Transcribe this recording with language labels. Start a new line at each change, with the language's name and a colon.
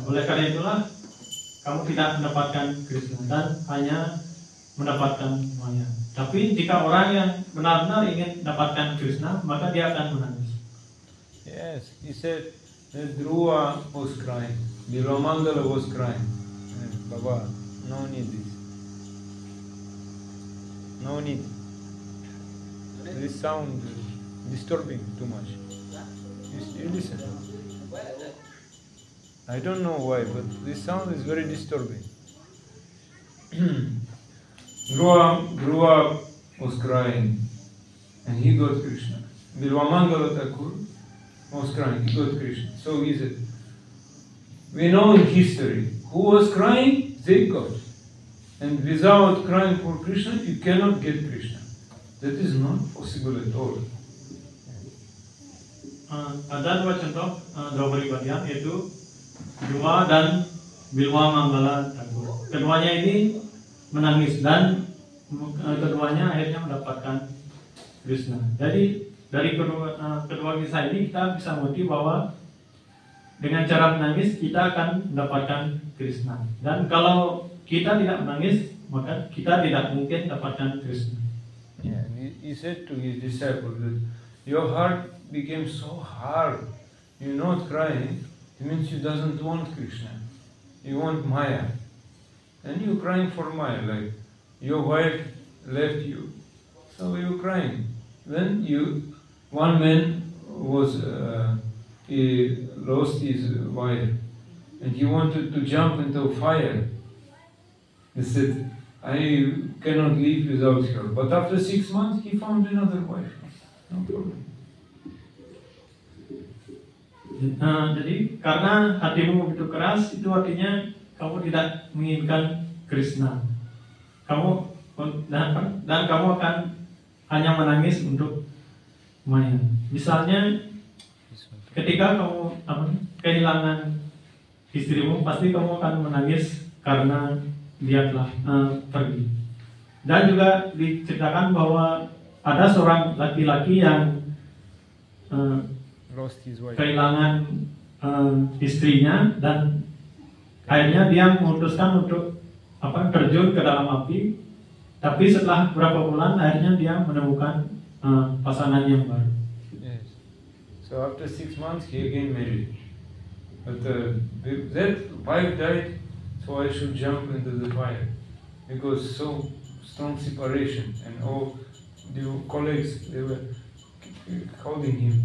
Indonesian: Oleh karena itulah kamu tidak mendapatkan Krishna dan hanya mendapatkan Maya. Tapi jika orang yang benar-benar ingin mendapatkan Krishna, maka dia akan menangis.
English: Yes, he said that Dhruva was crying, Bilamangala was crying. Baba, no need this. No need. This sound is disturbing too much. You listen. I don't know why, but this sound is very disturbing. Dhruva was crying and he got Krishna. Bilvamangala Thakur was crying, he got Krishna. So he said, we know in history, who was crying, they got. And without crying for Krishna, you cannot get Krishna. That is not possible at all.
Indonesian: Ada dua contoh dua pribadian, yaitu Dhruva dan Bilwa Manggala Thakur. Keduanya ini menangis dan keduanya akhirnya mendapatkan Krishna. Jadi dari kedua kisah ini kita bisa mengerti bahwa dengan cara menangis kita akan mendapatkan Krishna. Dan kalau kita tidak menangis, maka kita tidak mungkin dapatkan Krishna.
English: Yeah, he said to his disciple that your heart became so hard, you're not crying, it means you doesn't want Krishna. You want Maya. And you're crying for Maya, like your wife left you, so you're crying. Then one man was, he lost his wife, and he wanted to jump into fire. He said, I cannot live without her. But after 6 months, he found another wife. No problem.
Indonesian: Jadi karena hatimu begitu keras, itu artinya kamu tidak menginginkan Krishna. Dan kamu akan hanya menangis untuk Maya. Misalnya, ketika kamu kehilangan istrimu, pasti kamu akan menangis karena dia telah pergi. Dan juga diceritakan bahwa ada seorang laki-laki yang
English: Lost his wife.
Indonesian: kehilangan istrinya dan akhirnya dia memutuskan untuk terjun ke dalam api. Tapi setelah beberapa bulan akhirnya dia menemukan pasangan yang baru.
English: Yes. So after 6 months, he again married. But that wife died, so I should jump into the fire because so strong separation, and all the colleagues, they were holding him.